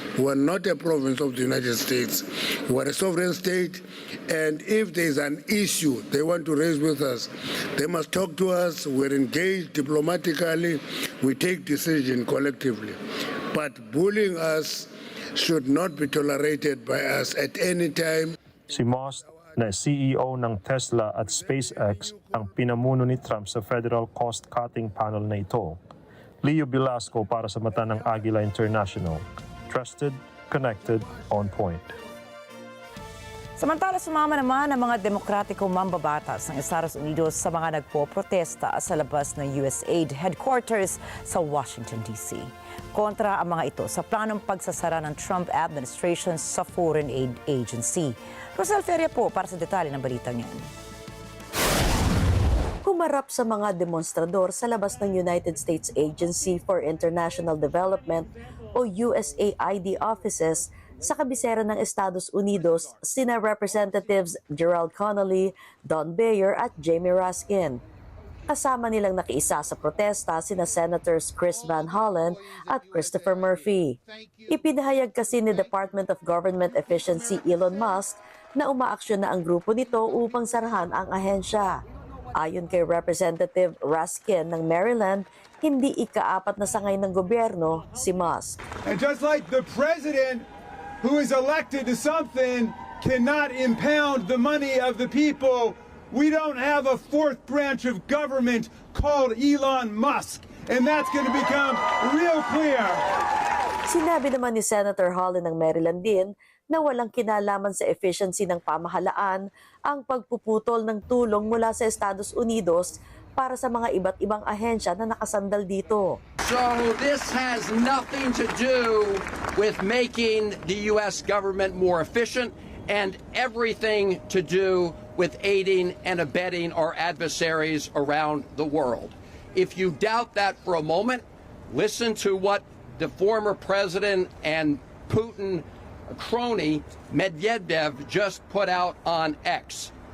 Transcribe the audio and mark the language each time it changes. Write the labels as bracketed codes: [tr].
[en] We are not a province of the United States. We are a sovereign state, and if there is an issue they want to raise with us, they must talk to us. We're engaged diplomatically. We take decision collectively. But bullying us should not be tolerated by us at any time. [tl] Si Musk, na CEO ng Tesla at SpaceX, ang pinamuno ni Trump sa federal cost-cutting panel na ito. Leo Velasco para sa mata ng Agila International. [en] Trusted, connected, on point. [tl] Samantala, sumama naman ang mga demokratikong mambabatas ng Estados Unidos sa mga nagpo-protesta sa labas ng USAID headquarters sa Washington, D.C. Kontra ang mga ito sa planong pagsasara ng Trump administration sa Foreign Aid Agency. Rosel Feria po para sa detalye ng balitang yan. Humarap sa mga demonstrador sa labas ng United States Agency for International Development o USAID offices sa kabisera ng Estados Unidos sina Representatives Gerald Connolly, Don Beyer at Jamie Raskin. Kasama nilang nakiisa sa protesta sina Senators Chris Van Hollen at Christopher Murphy. Ipinahayag kasi ni Department of Government Efficiency Elon Musk na umaaksyon na ang grupo nito upang sarahan ang ahensya. Ayon kay Representative Raskin ng Maryland, hindi ika-4 na sangay ng gobyerno si Musk. [en] And just like the president who is elected to something cannot impound the money of the people, we don't have a fourth branch of government called Elon Musk. And that's going to become real clear. [tl] Sinabi naman ni Senator Holland ng Maryland din na walang kinalaman sa efficiency ng pamahalaan ang pagpuputol ng tulong mula sa Estados Unidos para sa mga iba't ibang ahensya na nakasandal dito. [en] So this has nothing to do with making the U.S. government more efficient and everything to do with aiding and abetting our adversaries around the world. If you doubt that for a moment, listen to what the former president and Putin crony Medvedev just put out on X.